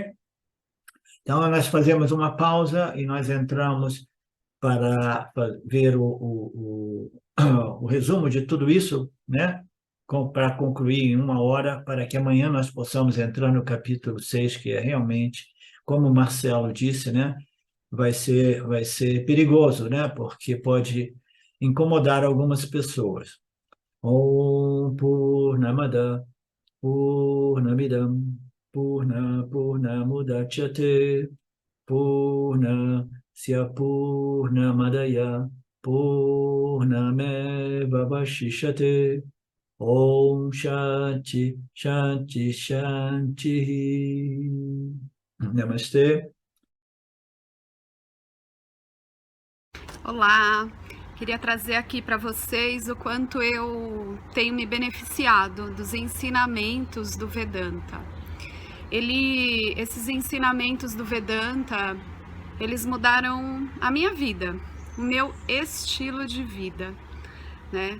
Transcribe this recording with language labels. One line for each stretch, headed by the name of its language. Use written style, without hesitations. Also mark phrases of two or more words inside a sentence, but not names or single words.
Portuguese: Então, nós fazemos uma pausa e nós entramos para ver o resumo de tudo isso, né? Para concluir em 1 hora, para que amanhã nós possamos entrar no capítulo 6, que é realmente, como o Marcelo disse, né? Vai ser perigoso, né? Porque pode incomodar algumas pessoas.
Sanskrit: ॐ पूर्णमद पूर्णमिदं पूर्णमुदच्यते पूर्णस्य पूर्णमदाय पूर्णमेव वशिष्यते ॐ शान्ति शान्ति शान्ति.
Portuguese: Namastê. Olá, queria trazer aqui para vocês o quanto eu tenho me beneficiado dos ensinamentos do Vedanta. Esses ensinamentos do Vedanta, eles mudaram a minha vida, o meu estilo de vida, né?